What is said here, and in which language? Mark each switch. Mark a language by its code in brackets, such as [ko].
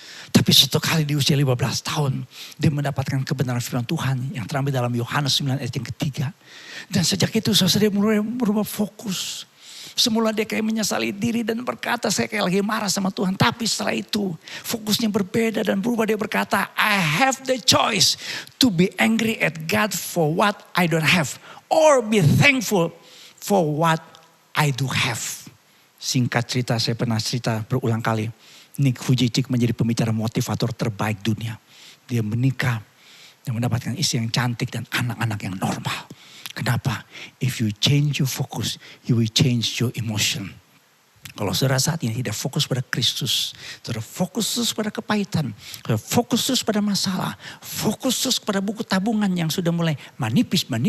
[id] Tapi suatu kali di usia 15 tahun. Dia mendapatkan kebenaran firman Tuhan. Yang terambil dalam Yohanes 9 ayat yang ketiga. Dan sejak itu saudara dia mulai berubah fokus. Semula dia kayak menyesali diri dan berkata saya kayak lagi marah sama Tuhan. Tapi setelah itu fokusnya berbeda dan berubah. Dia berkata [en] I have the choice to be angry at God for what I don't have. Or be thankful for what I do have. [id] Singkat cerita saya pernah cerita berulang kali. Nick Vujicic menjadi pembicara motivator terbaik dunia. Dia menikah dan mendapatkan istri yang cantik dan anak-anak yang normal. Kenapa? [en] If you change your focus, you will change your emotion. [id] Kalau saudara saat ini tidak fokus pada Kristus, saudara fokus terus pada kepahitan, saudara fokus terus pada masalah, fokus terus pada buku tabungan yang sudah mulai menipis.